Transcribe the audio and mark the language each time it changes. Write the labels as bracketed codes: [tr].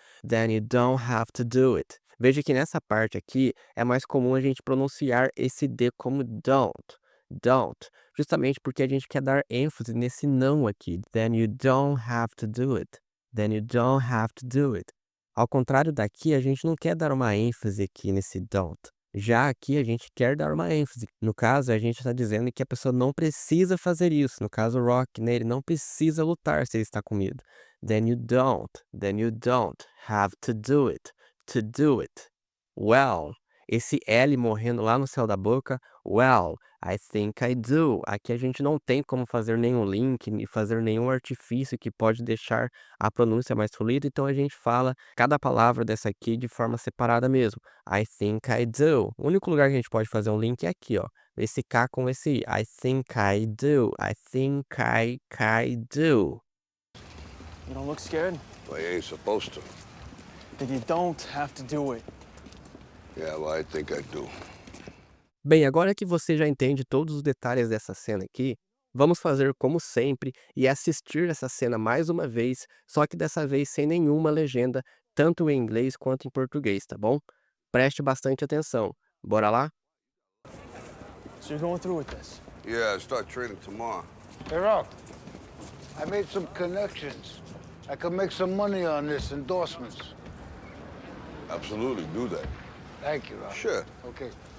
[en] Then you don't have to do it. [pt] Veja que nessa parte aqui é mais comum a gente pronunciar esse D como don't, justamente porque a gente quer dar ênfase nesse não aqui. [en] Then you don't have to do it. Then you don't have to do it. [pt] Ao contrário daqui, a gente não quer dar uma ênfase aqui nesse don't. Já aqui a gente quer dar uma ênfase. No caso, a gente está dizendo que a pessoa não precisa fazer isso. No caso, o Rock, né, ele não precisa lutar se ele está com medo. [en] Then you don't have to do it. To do it. [pt] Well, esse L morrendo lá no céu da boca. [en] Well, I think I do. [pt] Aqui a gente não tem como fazer nenhum link, e fazer nenhum artifício que pode deixar a pronúncia mais fluida, então a gente fala cada palavra dessa aqui de forma separada mesmo. [en] I think I do. [pt] O único lugar que a gente pode fazer um link é aqui, ó. Esse K com esse I. [en] I think I do. I think I do. You don't look scared? Well, you ain't supposed to. Then you don't have to do it. Yeah, well, I think I do. [pt] Bem, agora que você já entende todos os detalhes dessa cena aqui, vamos fazer como sempre e assistir essa cena mais uma vez, só que dessa vez sem nenhuma legenda, tanto em inglês quanto em português, tá bom? Preste bastante atenção. Bora lá? [en] So you're going through with this? Yeah, I start training tomorrow. Hey, Rock, I made some connections. I could make some money on this, endorsements. Absolutely, do that. Thank you, Rock. Sure. Okay.